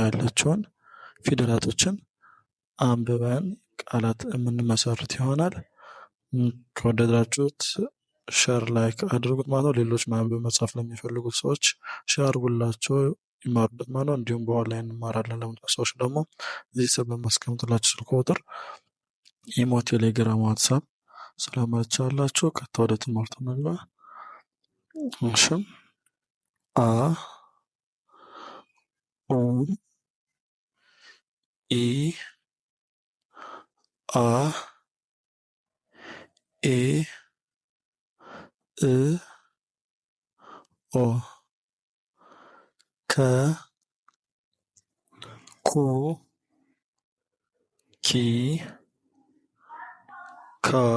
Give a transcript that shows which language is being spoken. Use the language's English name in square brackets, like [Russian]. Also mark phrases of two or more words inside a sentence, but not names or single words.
[Amharic] ያለችውን ፊደላቶችን አንብበን ቃላት የምንመሰርት ይሆናል። ከወደዳችሁት [English] share like [Amharic] አድርጉት ማለት ነው። ሌሎች ማንበብ መጻፍ ለሚፈልጉት ሰዎች ሸር አድርጉላቸው ይማሩበት ማለት ነው። እንዲሁም በኦንላይን እንማራለን ለምትሉ ሰዎች ደግሞ እዚህ ስር በማስቀምጥላችሁ ስልክ ቁጥር ኢሞ፣ ቴሌግራም፣ ዋትሳፕ ስለማይቻላችሁ ቀጥታ ወደ ትምህርቱ እንግባ። እሺ አ ኡ ኢ አ ኤ እ ኦ ከ ኩ ኪ ካ